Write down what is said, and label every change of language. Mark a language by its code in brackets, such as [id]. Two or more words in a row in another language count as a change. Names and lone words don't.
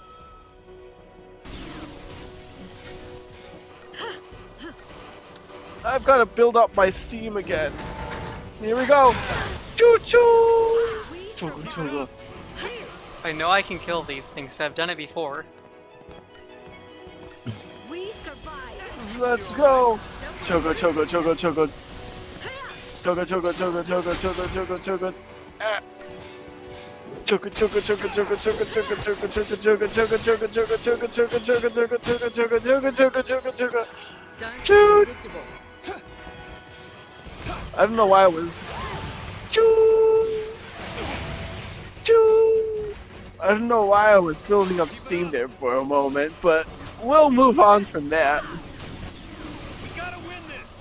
[en] I've got to build up my steam again. Here we go. Choo-choo! Choo-choo. I know I can kill these things, I've done it before. We survive. Let's go. Chogo, chogo, chogo, chogo. Chogo, chogo, chogo, chogo, chogo, chogo, chogo. Ah. Chogo, chogo, chogo, chogo, chogo, chogo, chogo, chogo, chogo, chogo, chogo, chogo, chogo, chogo, chogo, chogo, chogo, chogo, chogo, chogo. Choo. I don't know why I was. Choo. Choo. I don't know why I was building up steam there for a moment, but we'll move on from that. We gotta win this.